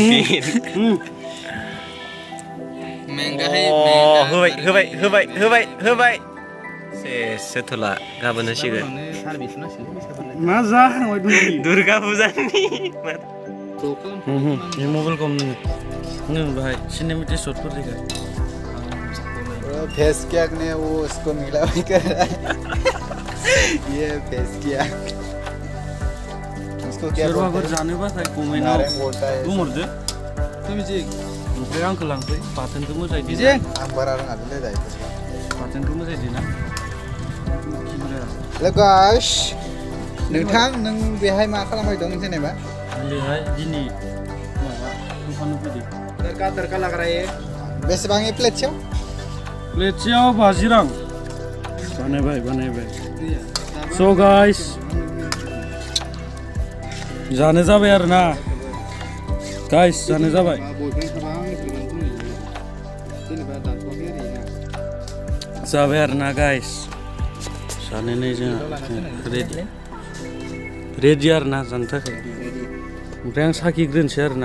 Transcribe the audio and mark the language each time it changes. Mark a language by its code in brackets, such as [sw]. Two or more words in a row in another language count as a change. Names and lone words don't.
[brx] होबाय सेस होथ'ला गाबोन होसिगोन मा जाहांबाय दं दुर्गा फुजानि ये मबाइलखौ नों बाहाय सिनेमेटिक शॉटफोर दिखा [hi] फेस क्या ने वो उसको मिला भी कर रहा है ये फेस क्या उसको क्या [brx] सोरबा [hi] बोलते हैं [brx] जानोबा थाय कमेन्टआव [hi] नारें बोलता है [brx] बुंहरदो तुमि ओमफ्राय आंखौ लांफै बाथोनखौ मोजाङै दे आं बारा रोङा लै दायो बाथोनखौ मोजाङै देना [en] hello guys [brx] नोंथां नों बेहाय मा खालामबाय दं जेनेबा बेहाय दिनै माबा दखानाव फैदो [hi] तड़का लग रहा है [brx] बेसेबां ए प्लेटसेयाव प्लेटसेयाव 50 रां बानायबाय [en] so guys [brx] जानो जाबाय आरोना गाइस जानो जाबाय जाबाय आरोना गाइस जानानै जोंहा रेडि आरोना जानो थाखाय ओमफ्राय आं साखिग्रोनोसै आरोना